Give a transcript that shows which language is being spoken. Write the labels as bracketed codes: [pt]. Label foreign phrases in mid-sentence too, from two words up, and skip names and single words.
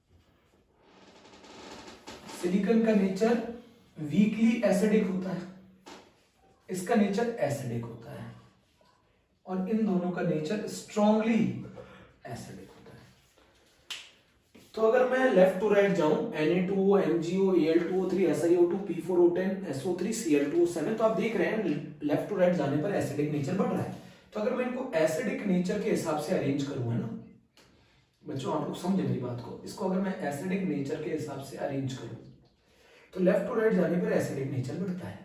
[hi] सिलिकॉन का [en] nature weakly acidic [hi] होता है, इसका [en] nature acidic [hi] होता है, और इन दोनों का [en] nature strongly acidic [hi] होता है। तो अगर मैं [en] left to right [hi] जाऊं, Na2O, MgO, Al2O3, SiO2, P4O10, SO3, Cl2O7, तो आप देख रहे हैं [en] left to right [hi] जाने पर [en] acidic nature [hi] बढ़ रहा है। तो अगर मैं इनको [en] acidic nature [hi] के हिसाब से अरेंज करूं, है ना बच्चों, आप लोग समझे मेरी बात को, इसको अगर मैं [en] acidic nature [hi] के हिसाब से अरेंज करूं तो [en] left to right [hi] जाने पर [en] acidic nature [hi] बढ़ता है।